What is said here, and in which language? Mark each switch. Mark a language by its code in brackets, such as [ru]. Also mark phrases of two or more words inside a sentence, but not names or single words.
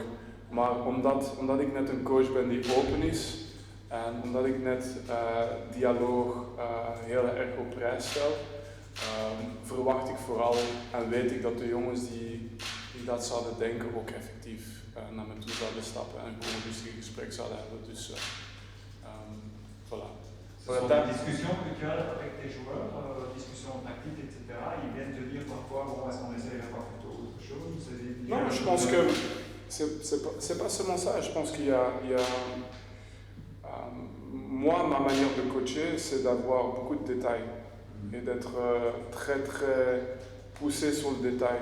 [nl] Maar omdat ik net een coach ben die open is en omdat ik net dialoog heel erg op prijs stel, verwacht ik vooral en weet ik dat de jongens die dat zouden denken ook effectief naar me toe zouden stappen en gewoon een rustig gesprek zouden hebben. Dus voilà. [fr] Ce sont des discussions que tu as avec tes joueurs, discussions tactiques, etc. Ils viennent te dire parfois, bon, est-ce qu'on essaierait pas plutôt autre chose? Non, je pense que c'est pas seulement ça. Je pense qu'il y a moi, ma manière de coacher, c'est d'avoir beaucoup de détails et d'être très très poussé sur le détail.